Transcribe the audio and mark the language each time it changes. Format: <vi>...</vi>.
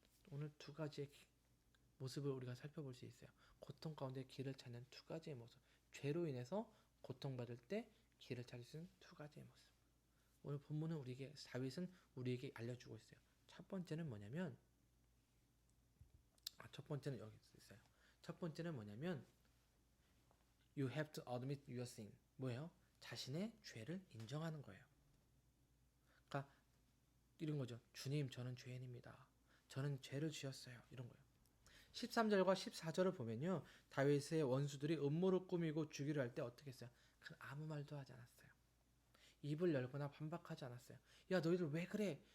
<ko>오늘 두 가지의 모습을 우리가 살펴볼 수 있어요. 고통 가운데 길을 찾는 두 가지의 모습. 죄로 인해서 고통받을 때 길을 찾을 수 있는 두 가지의 모습. 오늘 본문은 다윗은 우리에게 알려주고 있어요. 첫 번째는 뭐냐면 첫 번째는 여기 있어요. 첫 번째는 뭐냐면</ko> <en>You have to admit your sin.</en> <ko>뭐예요? 자신의 죄를 인정하는 거예요. 그러니까 이런 거죠. 주님, 저는 죄인입니다. 저는 죄를 지었어요. 이런 거예요. 13절과 14절을 보면요. 다윗의 원수들이 음모를 꾸미고 죽이려 할 때 어떻게 했어요? 그는 아무 말도 하지 않았어요. 입을 열거나 반박하지 않았어요. 야, 너희들 왜 그래?</ko>